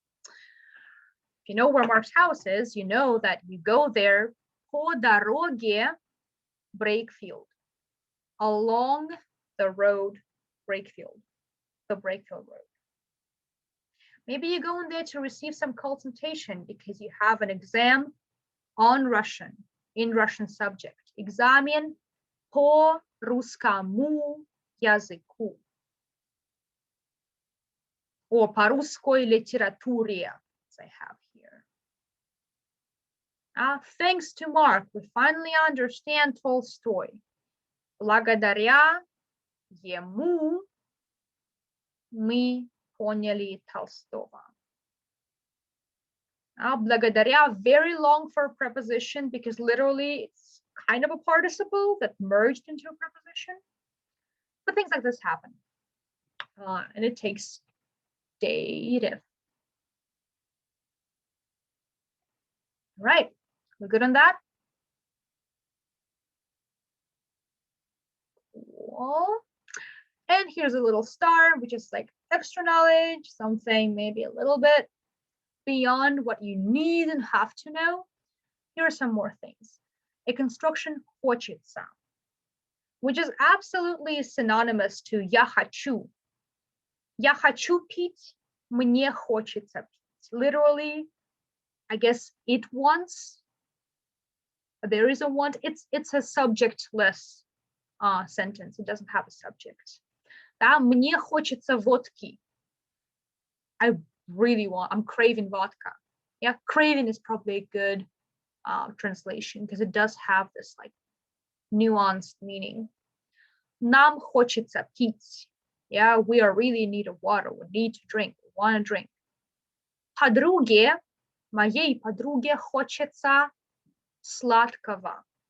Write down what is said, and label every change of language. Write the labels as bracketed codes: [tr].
[en] If you know where Mark's house is, you know that you go there [ru] по дороге [en] Brakefield, along the road Brakefield, the Brakefield Road. Maybe you go in there to receive some consultation because you have an exam on Russian, in Russian subject. [ru] Экзамен по русскому языку. [en] Or [ru] по русской литературе, [en] as I have here. Thanks to Mark, we finally understand Tolstoy. [ru] Благодаря ему мы поняли Толстого. [en] Благодаря, very long for a preposition because literally it's kind of a participle that merged into a preposition. But things like this happen. And it takes dative. Right, we're good on that? Cool. And here's a little star, which is like extra knowledge, something maybe a little bit beyond what you need and have to know. Here are some more things. A construction хочется, which is absolutely synonymous to [ru] я хочу. Я хочу пить, мне хочется пить. [en] Literally, I guess it wants. There is a want. It's a subjectless sentence. It doesn't have a subject. [ru] Да, мне хочется водки. [en] I really want, I'm craving vodka. Yeah, craving is probably a good translation because it does have this like nuanced meaning. [ru] Нам хочется пить. [en] Yeah, we are really in need of water. We need to drink. We want to drink. [ru] Подруге, моей подруге хочется сладкого.